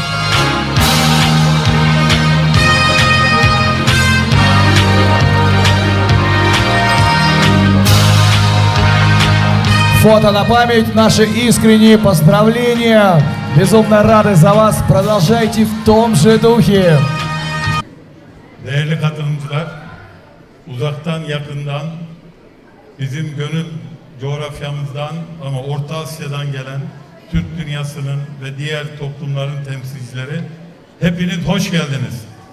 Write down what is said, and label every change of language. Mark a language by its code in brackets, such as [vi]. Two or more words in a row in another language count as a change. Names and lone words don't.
[ru] Фото на память, наши искренние поздравления. Безумно рады за вас. Продолжайте в том же духе. [tr] Değerli katılımcılar, uzaktan yakından bizim gönül coğrafyamızdan ama Orta Asya'dan gelen Türk dünyasının ve diğer toplumların temsilcileri, hepiniz hoş geldiniz.